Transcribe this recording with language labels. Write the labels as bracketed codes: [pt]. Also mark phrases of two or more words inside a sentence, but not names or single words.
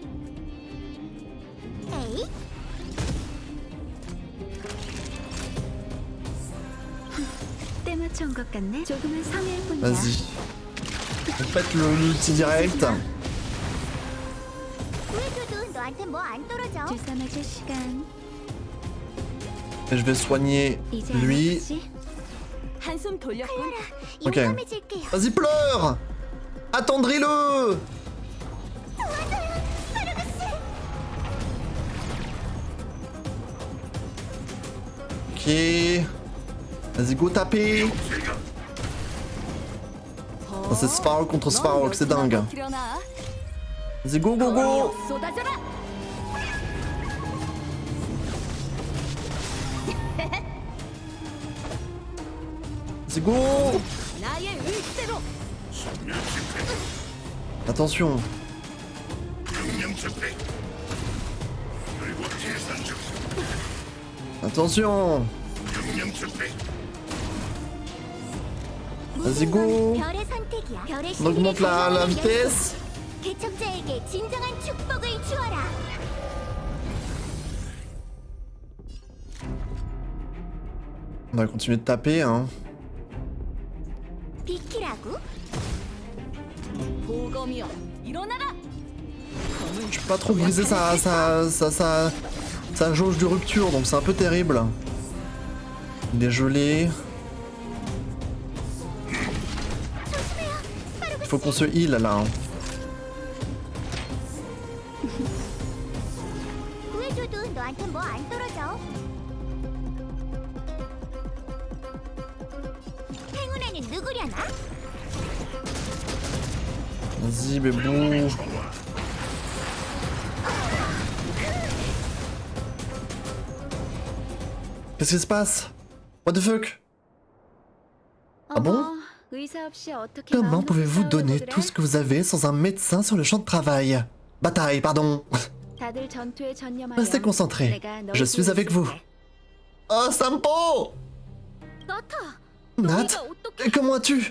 [fr] Vas-y. Faites l'ulti direct. Et je vais soigner lui. [ko] 한숨 돌렸군. [fr] Ok. [ko] 용감해질게요. [fr] Vas-y, pleure. Attendris-le. Ok. Vas-y, go taper. Oh, c'est Svarog contre Svarog, c'est dingue. Vas-y, [en] go, go, go. [ko] 쏟아져라. [fr] Vas-y, go. [ko] 나의 의지대로. [fr] Attention. Attention. Vas-y, go. [ko] 별의 선택이야. 별의 [fr] On augmente la vitesse. [ko] 개척자에게 진정한 축복을 주어라. [fr] On va continuer de taper, hein. [ko] 비키라고? 보검이여 일어나라. [fr] Je peux pas trop briser sa jauge de rupture, donc c'est un peu terrible. Il est gelé. Il faut qu'on se heal là. Hein. 구해줘도 너한테 뭐 안 떨어져. 행운에는 누구려나? Vas-y, bébou. Qu'est-ce qui se passe? [en] What the fuck? [fr] Ah bon? Comment pouvez-vous donner tout ce que vous avez sans un médecin sur le champ de travail? Bataille, pardon. Restez concentrés. Je suis avec vous. Oh, Sampo! Nat, comment vas-tu?